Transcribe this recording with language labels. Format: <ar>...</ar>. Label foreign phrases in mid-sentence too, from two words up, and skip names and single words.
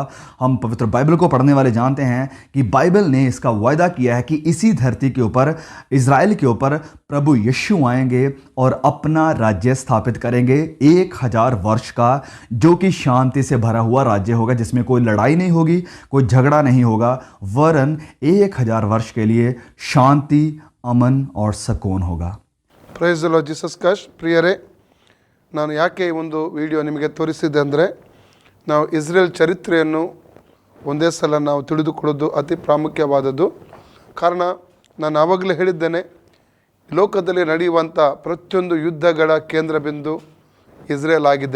<hi>हम पवित्र बाइबल को पढ़ने वाले जानते हैं कि बाइबल ने इसका वायदा किया है कि इसी धरती के ऊपर, इज़राइल के ऊपर प्रभु यीशु आएंगे और अपना राज्य स्थापित करेंगे 1000 वर्ष का, जो कि शांति से भरा हुआ राज्य होगा, जिसमें कोई लड़ाई नहीं होगी, कोई झगड़ा नहीं होगा, वरन 1000 वर्ष के लिए शांति, अमन और सुकून होगा।</hi> <en>Praise the Lord Jesus Christ.</en> <kn>ಪ್ರಿಯರೇ, ನಾನು ಯಾಕೆ ಈ ಒಂದು ವಿಡಿಯೋ ನಿಮಗೆ ತೋರಿಸಿದೆ ಅಂದರೆ, ನಾವು ಇಸ್ರೇಲ್ ಚರಿತ್ರೆಯನ್ನು ಒಂದೇ ಸಲ ನಾವು ತಿಳಿದುಕೊಳ್ಳೋದು ಅತಿ ಪ್ರಾಮುಖ್ಯವಾದದ್ದು. ಕಾರಣ, ನಾನು ಆವಾಗಲೇ ಹೇಳಿದ್ದೇನೆ, ಲೋಕದಲ್ಲಿ ನಡೆಯುವಂಥ ಪ್ರತಿಯೊಂದು ಯುದ್ಧಗಳ ಕೇಂದ್ರ ಬಿಂದು ಇಸ್ರೇಲ್ ಆಗಿದೆ.</kn>